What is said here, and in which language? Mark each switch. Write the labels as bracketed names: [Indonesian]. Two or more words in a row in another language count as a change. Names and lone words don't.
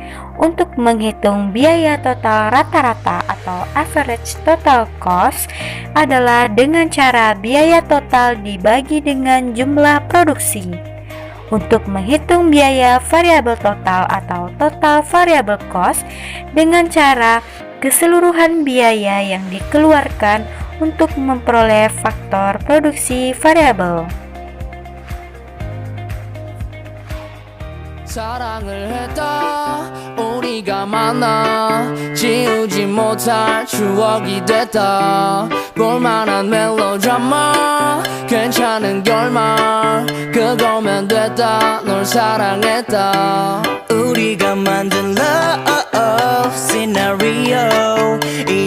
[Indonesian] Untuk menghitung biaya total rata-rata atau [English] average total cost [Indonesian] adalah dengan cara biaya total dibagi dengan jumlah produksi. Untuk menghitung biaya variabel total atau [English] total variable cost [Indonesian] dengan cara keseluruhan biaya yang dikeluarkan untuk memperoleh faktor produksi variabel. [Korean] 사랑을 했다 우리가 만나 지우지 못할 추억이 됐다 볼만한 멜로드라마 괜찮은 결말 그거면 됐다 널 사랑했다 우리가 만든 [English] love scenario